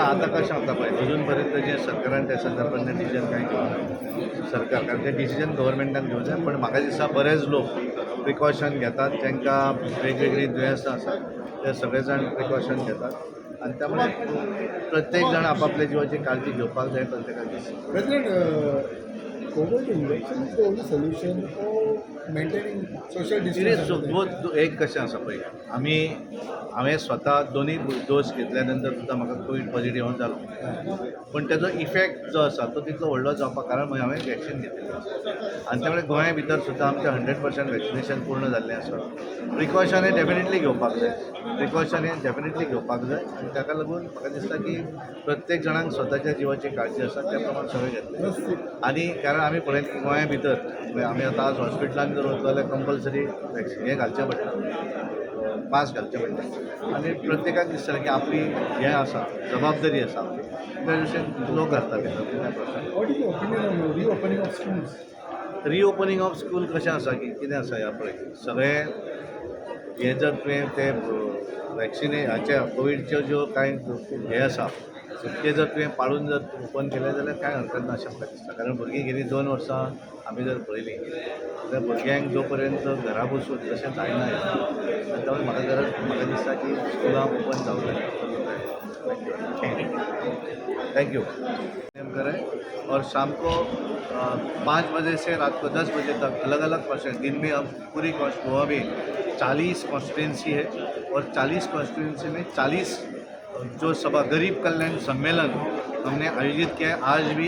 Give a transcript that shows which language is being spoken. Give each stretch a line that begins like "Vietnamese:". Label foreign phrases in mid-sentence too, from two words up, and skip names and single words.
Konkani: आतां कशें जाता पळय अजून पर्यंत जे सरकारान त्या संदर्भात डिसिजन कांय घेवना सरकार, कारण तें डिसिजन गव्हर्मेंटान घेवंक जाय. पण म्हाका दिसता बरेच लोक प्रिकॉशन घेतात, तांकां वेगवेगळी दुयेंसां आसात ते सगळे जाण प्रिकॉशन घेतात आनी त्यामुळे प्रत्येक जाण आपापल्या जिवाची काळजी घेवपाक जाय प्रत्येकाक दिसता.
English: President, COVID injection is the only solution for maintaining social distance.
Konkani: एक कशें आसा पळय हांवें स्वता दोनूय डोस घेतल्या नंतर सुद्दां म्हाका
English: COVID positive
Konkani: जालो, पण तेजो इफेक्ट जो आसा तो तितलो व्हडलो जावपाक कारण हांवें वॅक्सीन घेतलेलें आनी त्यामुळे गोंया भितर सुद्दां आमचें 100% वॅक्सिनेशन पूर्ण जाल्लें आसा. प्रिकॉशन हें डेफिनेटली घेवपाक जाय, प्रिकॉशन हें डेफिनेटली घेवपाक जाय आनी ताका लागून म्हाका दिसता की प्रत्येक जाणांक स्वताच्या जिवाची काळजी आसा त्या प्रमाण सगळें घेतलें. आनी कारण आमी पळयत की गोंया भितर आमी आतां आज हॉस्पिटलांत जर वतलो जाल्यार कंपल्सरी हें घालचें पडटा, मास्क घालचें पडटा आनी प्रत्येकाक दिसतलें की आपली हें आसा जबाबदारी आसा त्या दिशेन लोक घालता भितर.
English: What is your opinion on reopening of schools? reopening of school
Konkani: कशें आसा की कितें आसा ह्या पळय सगळें हें जर तुवें ते वॅक्सिने कोविडच्यो ज्यो कांय हे आसा ते जर तुवें पाळून जर ओपन केलें जाल्यार कांय हरकत ना अशें म्हाका दिसता. कारण भुरगीं गेलीं 2 वर्सां आमी जर पळयलीं जाल्यार भुरग्यांक जो पर्यंत घरा बसून तशें जायना त्यामुळे म्हाका दिसता की स्कुलां ओपन जावंक जाय.
English: thank you.
Hindi: करें और शाम को 5 बजे से रात को 10 बजे तक अलग अलग पर्सन दिन में हम पूरी गोवा में 40 कॉन्स्टिट्यूंसी है और 40 कॉन्स्टिट्यूंसी में 40 जो सभा गरीब कल्याण सम्मेलन हमने आयोजित किया है.